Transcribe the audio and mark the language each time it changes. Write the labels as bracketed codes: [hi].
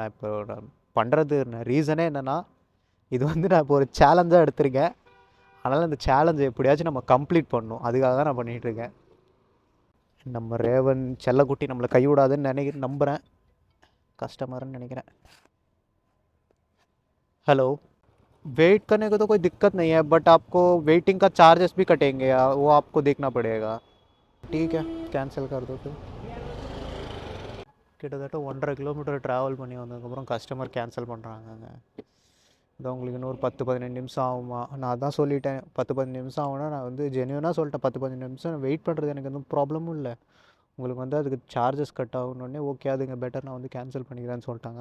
[ta] நான் இப்போ நான் பண்ணுறது ரீசனே என்னென்னா, இது வந்து நான் இப்போ ஒரு சேலஞ்சாக எடுத்திருக்கேன். அதனால் அந்த சேலஞ்சை எப்படியாச்சும் நம்ம கம்ப்ளீட் பண்ணணும், அதுக்காக தான் நான் பண்ணிகிட்ருக்கேன். நம்ம ரேவன் செல்லக்குட்டி நம்மளை கைவிடாதுன்னு நம்புகிறேன். कस्टमरன்னு நினைக்கிறேன். [hi] हेलो, वेट करने को तो कोई दिक्कत नहीं है, बट आपको वेटिंग का चार्जेस भी कटेंगे, वो आपको देखना पड़ेगा. ठीक है, कैंसिल कर दो. फिर [ta] கிட்டத்தட்ட 1.5 கிலோமீட்டர் ட்ராவல் பண்ணி வந்ததுக்கப்புறம் கஸ்டமர் கேன்சல் பண்ணுறாங்கங்க. இதான் உங்களுக்கு இன்னொரு 10-15 நிமிஷம் ஆகுமா? நான் தான் சொல்லிட்டேன் 10-15 நிமிஷம் ஆகும்னா நான் வந்து ஜென்யூனாக சொல்லிட்டேன். 10-15 நிமிஷம் வெயிட் பண்ணுறது எனக்கு எதுவும் ப்ராப்ளமும் இல்லை. உங்களுக்கு வந்து அதுக்கு சார்ஜஸ் கட் ஆகணுன்னே ஓகே, அதுங்க பெட்டர், நான் வந்து கேன்சல் பண்ணிக்கிறேன்னு சொல்லிட்டாங்க.